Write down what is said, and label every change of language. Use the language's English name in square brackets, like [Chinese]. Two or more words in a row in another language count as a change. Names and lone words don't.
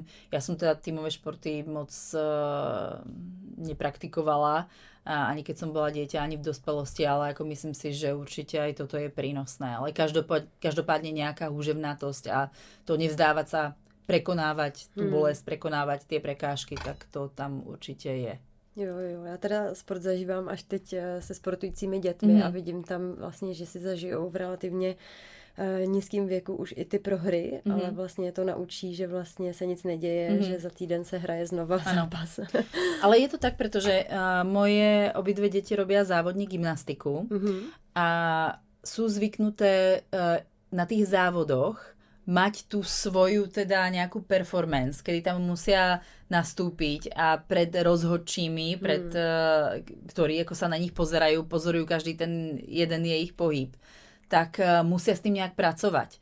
[Slovak] Ja som teda tímové športy moc nepraktikovala, ani keď som bola dieťa, ani v dospelosti, ale ako myslím si, že určite aj toto je prínosné. Ale každopádne nejaká húževnatosť a to nevzdávať sa, prekonávať tú bolesť, prekonávať tie prekážky, tak to tam určite je. [Czech] Jo, já teda sport zažívám až teď se sportujícími dětmi a vidím tam vlastně, že si zažijou v relativně nízkým věku už i ty prohry, ale vlastně to naučí, že vlastně se nic neděje, že za týden se hraje znova zápas. [Slovak] Ale je to tak, pretože moje obidve deti robia závodní gymnastiku a sú zvyknuté na tých závodoch mať tú svoju teda nejakú performance, kedy tam musia nastúpiť a pred rozhodčími, ktorí ako sa na nich pozorujú každý ten jeden je ich pohyb, tak musia s tým nejak pracovať.